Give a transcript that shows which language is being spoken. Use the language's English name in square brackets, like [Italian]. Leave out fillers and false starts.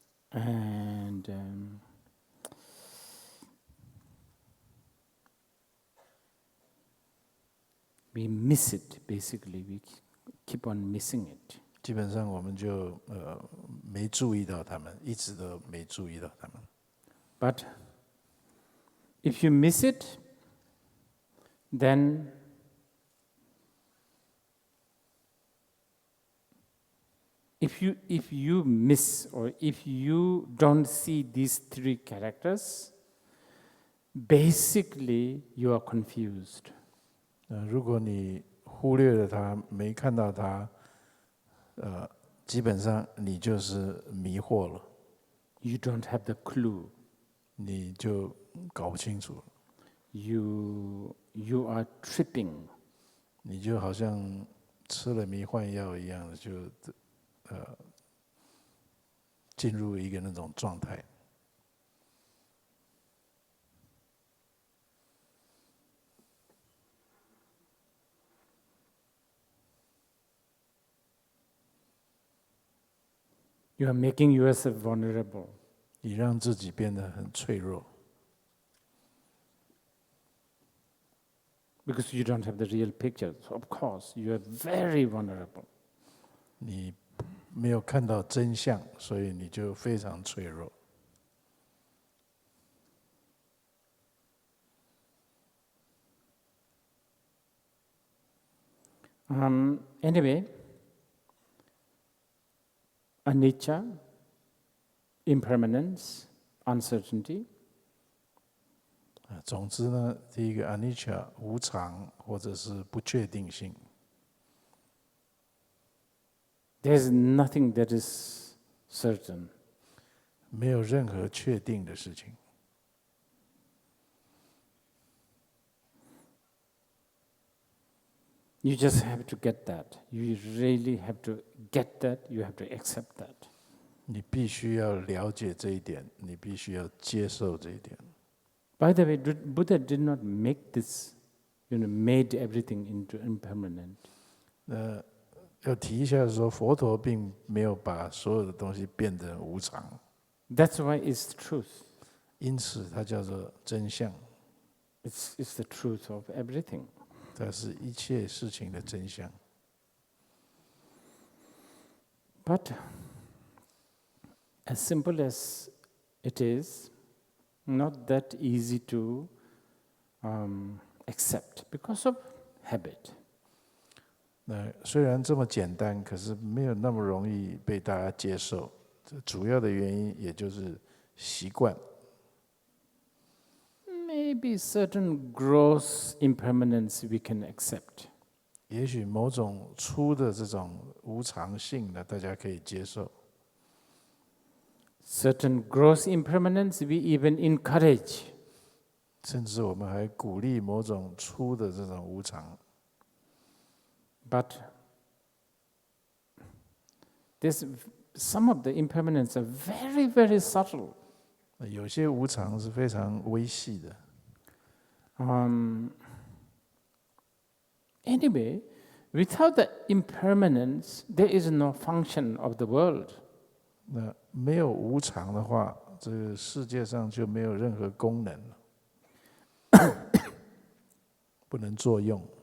[English] And we miss it, basically. We keep on missing it. [Chinese] 基本上我们就没注意到它们，一直都没注意到它们。 [English] But if you miss it, then if you miss or if you don't see these three characters, basically you are confused. [Chinese] 如果你忽略了它，没看到它，基本上你就是迷惑了。 [English] You don't have the clue. [Chinese] 你就搞不清楚了。 [English] You are tripping. [Chinese] 你就好像吃了迷幻药一样的，就进入一个那种状态。 [English] You are making yourself vulnerable. [Chinese] 你让自己变得很脆弱。 [English] Because you don't have the real picture. So of course, you are very vulnerable. [Chinese] 你没有看到真相，所以你就非常脆弱。 [English] Anyway, anicca, impermanence, uncertainty. [Chinese] 总之呢，第一个 anicca 无常或者是不确定性。 [English] There's nothing that is certain. [Chinese] 没有任何确定的事情。 [English] You just have to get that. You really have to get that. You have to accept that. [Chinese] 你必须要了解这一点，你必须要接受这一点。 [English] By the way, Buddha did not make this, made everything into impermanent. [Chinese] 要提一下说，佛陀并没有把所有的东西变得无常。 [English] That's why it's truth. [Chinese] 因此，它叫做真相。 [English] It's the truth of everything. [Chinese] 它是一切事情的真相。 [English] But as simple as it is, not that easy to accept because of habit. [Chinese] 那虽然这么简单，可是没有那么容易被大家接受。这主要的原因也就是习惯。 [English] Maybe certain gross impermanence we can accept. [Chinese] 也许某种粗的这种无常性呢，大家可以接受。 [English] Certain gross impermanence we even encourage. [Chinese] 甚至我们还鼓励某种粗的这种无常。 [English] But some of the impermanence are very, very subtle. [Chinese] 有些无常是非常微细的。 [English] Anyway, without the impermanence, there is no function of the world. [Chinese] 那没有无常的话，这个世界上就没有任何功能了，不能作用。